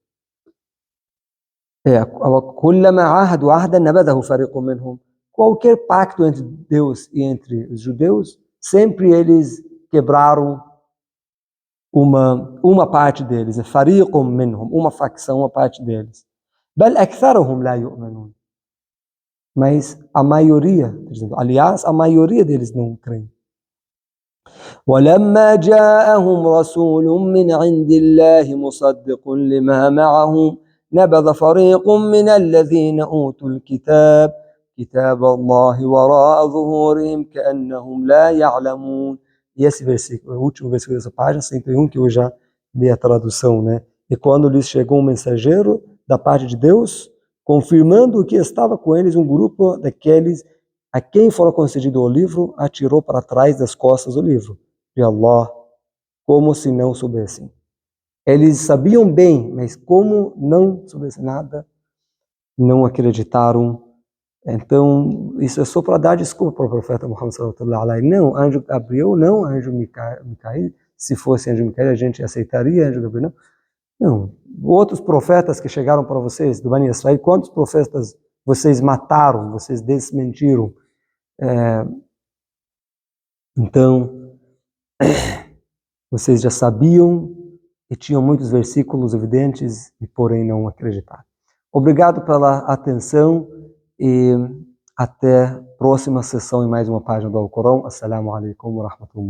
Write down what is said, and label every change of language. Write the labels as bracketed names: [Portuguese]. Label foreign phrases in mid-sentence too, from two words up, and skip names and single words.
[Portuguese] Qualquer pacto entre Deus e entre os judeus, sempre eles quebraram uma parte deles, [Arabic] فريق منهم, [Portuguese] uma facção, uma parte deles. [Arabic] بل أكثرهم لا يؤمنون. [Portuguese] Mas a maioria, aliás, a maioria deles não creem. [Arabic] ولما جاءهم رسول من عند الله مصدق لما معهم نبذ فريق من الذين أوتوا الكتاب كتاب الله وراء ظهورهم كأنهم لا يعلمون. [Portuguese] E esse versículo, o último versículo dessa página, 101, que eu já li a tradução, né? E quando lhes chegou um mensageiro da parte de Deus, confirmando que estava com eles, um grupo daqueles a quem fora concedido o livro atirou para trás das costas o livro de Allah, como se não soubessem. Eles sabiam bem, mas como não soubessem nada, não acreditaram. Então, isso é só para dar desculpa para o profeta Muhammad [Arabic] صلى الله عليه وسلم. [Portuguese] Não, anjo Gabriel, não, anjo Micael. Se fosse anjo Micael, a gente aceitaria anjo Gabriel, não. Não. Outros profetas que chegaram para vocês, do Bani Israel, quantos profetas vocês mataram, vocês desmentiram? Então, vocês já sabiam e tinham muitos versículos evidentes e porém não acreditaram. Obrigado pela atenção e até a próxima sessão em mais uma página do Alcorão. [Arabic] السلام عليكم ورحمة الله.